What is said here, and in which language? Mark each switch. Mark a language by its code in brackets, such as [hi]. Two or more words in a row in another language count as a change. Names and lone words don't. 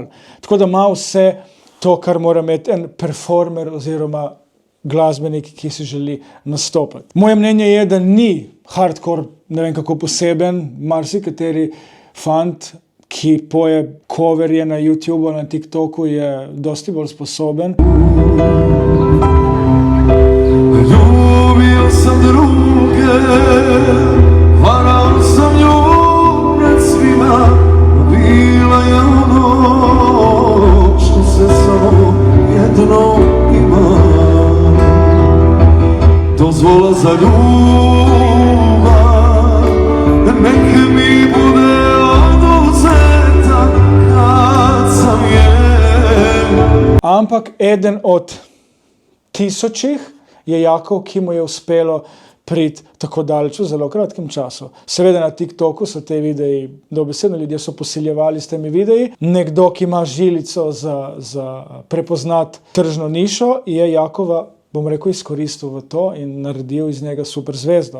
[sl] Tako da ima vse to, kar mora imeti en performer oziroma glasbenik, ki si želi nastopati. Moje mnenje je, da ni hardcore, ne vem kako poseben, marsikateri fant, ki poje coverje na YouTubeu, na TikToku, je dosti bolj sposoben. [hr] Ljubio sam druge, varao sam nju pred svima, bila je ono što se samo jedno ima. Dozvola za ljubav, neke mi bude oduzeta kad sam je. [sl] Ampak eden od tisočih je Jakov, ki mu je uspelo priti tako daleč v zelo kratkem času. Seveda na TikToku so te videi, dobesedno ljudje so posiljevali s temi videi. Nekdo, ki ima žilico za prepoznati tržno nišo, je Jakova, bom rekel, izkoristil v to in naredil iz njega super zvezdo.